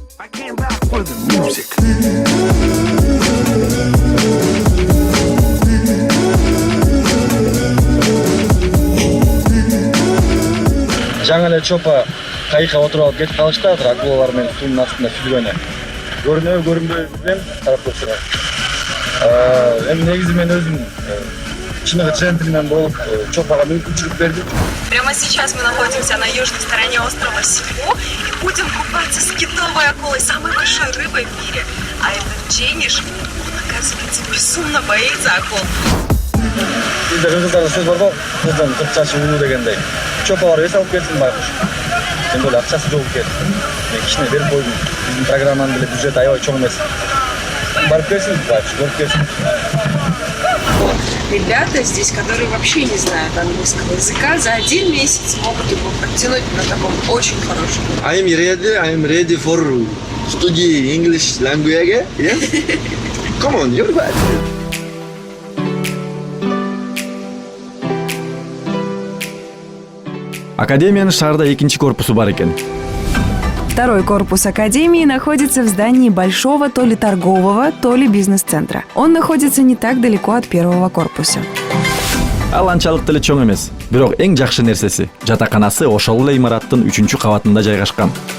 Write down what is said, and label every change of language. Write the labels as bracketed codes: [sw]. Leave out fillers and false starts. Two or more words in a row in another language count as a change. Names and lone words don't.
[ky] Жаңа эле чопа кайыкка отуруп алып кетип калышты, акулалар менен суунун астында сүзгөнү. Көрүнбөй билем карап көрсөңөр. Эми негизи мен өзүм чыныгы джентльмен болуп чопага мүмкүнчүлүк бердим. [ru] Прямо сейчас мы находимся на южной стороне острова Сибу и будем купаться с китовой акулой, самой большой рыбой в мире. А этот Джениш, он, оказывается, безумно боится акул. [ky] Бизде кыргыздарда сөз бар го, кыздын кырк чачы улуу дегендей. Чопалар эс алып келсин байкуш. Сен böyle акчасы жок экен. Мен кичине берип койдум. Биздин программанын деле бюджети аябай чоң эмес. Барып келсин, байкуш, көрүп келсин. [ru] Ребята здесь, которые вообще не знают английского языка, за 1 месяц могут его подтянуть на таком очень хорошем. [en] I'm ready for study English language. Yeah? Come on, you're bad. [ky] Академияның шаарда экинчи корпусу бар экен. [ru] Второй корпус Академии находится в здании большого то ли торгового, то ли бизнес-центра. Он находится не так далеко от первого корпуса. [ky] Ал анчалык деле чоң эмес. Бирок эң жакшы нерсеси жатаканасы ошол эле имараттын 3-кабатында жайгашкан.